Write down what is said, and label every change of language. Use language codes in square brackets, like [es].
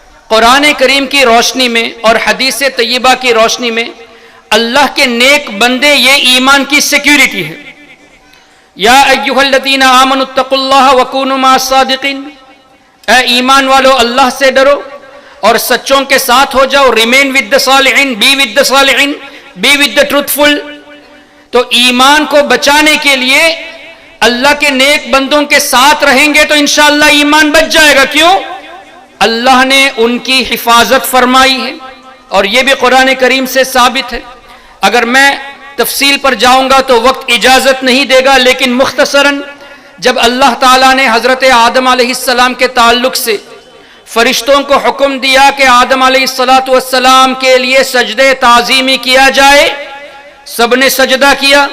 [ur] قرآن کریم کی روشنی میں اور حدیث طیبہ کی روشنی میں اللہ کے نیک بندے یہ ایمان کی سیکیورٹی ہے. [ar] یا ایھا الذین آمنوا اتقوا اللہ وکونوا مع الصادقین، [ur] اے ایمان والو اللہ سے ڈرو اور سچوں کے ساتھ ہو جاؤ. [en] Remain with the صالحین، be with the صالحین، be with the truthful. [ur] تو ایمان کو بچانے کے لیے اللہ کے نیک بندوں کے ساتھ رہیں گے تو انشاءاللہ ایمان بچ جائے گا. کیوں؟ اللہ نے ان کی حفاظت فرمائی ہے اور یہ بھی قرآن کریم سے ثابت ہے. اگر میں تفصیل پر جاؤں گا تو وقت اجازت نہیں دے گا، لیکن مختصراً جب اللہ تعالیٰ نے حضرت آدم علیہ السلام کے تعلق سے فرشتوں کو حکم دیا کہ آدم علیہ السلام کے لیے سجدے تعظیمی کیا جائے، سب نے سجدہ کیا.